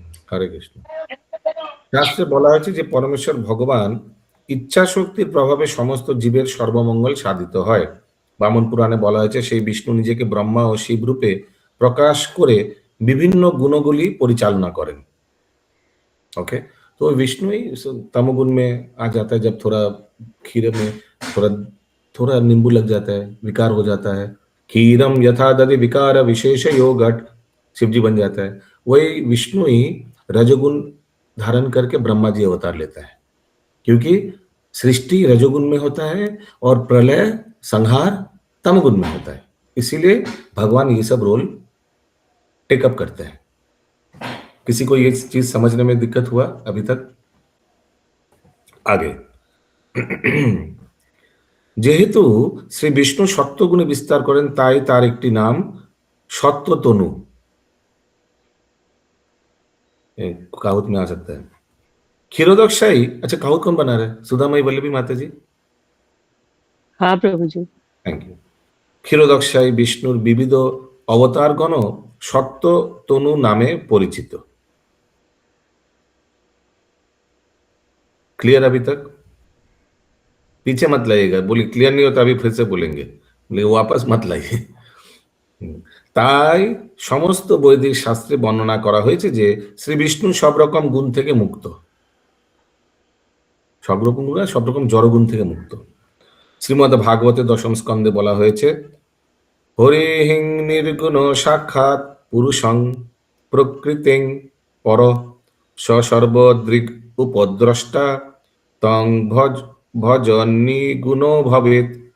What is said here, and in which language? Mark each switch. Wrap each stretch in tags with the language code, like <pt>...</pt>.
<bn>হরে কৃষ্ণ। শাস্ত্রে বলা হয়েছে যে পরমেশ্বর ভগবান ইচ্ছা শক্তির প্রভাবে সমস্ত জীবের সর্বমঙ্গল সাধিত হয়। বামন পুরাণে বলা হয়েছে সেই বিষ্ণু নিজেকে ব্রহ্মা ও শিব রূপে প্রকাশ করে বিভিন্ন গুণগুলি পরিচালনা করেন।</bn> <hi>ओके, तो विष्णु ही तमोगुण में आ जाता है, जब थोड़ा खीरे में थोड़ा नींबू लग जाता है, विकार हो जाता है। खीरम यथा दधि विकार विशेष योगट, शिव जी बन जाता है। वही विष्णु ही रजोगुण धारण करके ब्रह्मा जी अवतार लेता है, क्योंकि सृष्टि रजोगुण में होता है और प्रलय संहार तमोगुण में होता है। इसीलिए भगवान ये सब रोल टेकअप करते हैं। किसी को ये चीज समझने में दिक्कत हुआ अभी तक?</hi> <bn>आगे, যেহেতু শ্রী বিষ্ণু সত্যগুণে বিস্তার করেন তাই তার একটি নাম সত্যতনু।</bn> <hi>काहुत में आ सकता है। क्षीरोदकशाही, अच्छा काहुत कौन बना रहा है? सुधामयी वल्लभी माता जी। हाँ प्रभु जी। Thank you.</hi> <bn>ক্ষীরোদকশায়ী বিষ্ণুর বিবিধ অবতারগণ সত্য তনু নামে পরিচিত।</bn> <hi>क्लियर अभी तक? पीछे मत लाइएगा, बोलिए क्लियर नहीं होता अभी फिर से बोलेंगे, बोले वापस मत लाइए।</hi> <bn>তাই সমস্ত বৈদিক শাস্ত্রে বর্ণনা করা হয়েছে যে শ্রী বিষ্ণু সব রকম গুণ থেকে মুক্ত, সব রকম গুণ, সব রকম জড়গুণ থেকে মুক্ত। শ্রীমদ্ ভাগবতে দশম স্কন্ধে বলা হয়েছে হরিহিং নির্গুণ সাক্ষাৎ পুরুষং প্রকৃতিং পর সর্বদৃক উপদ্রষ্টা তং ভজ নিগুণ ভবেত।</bn>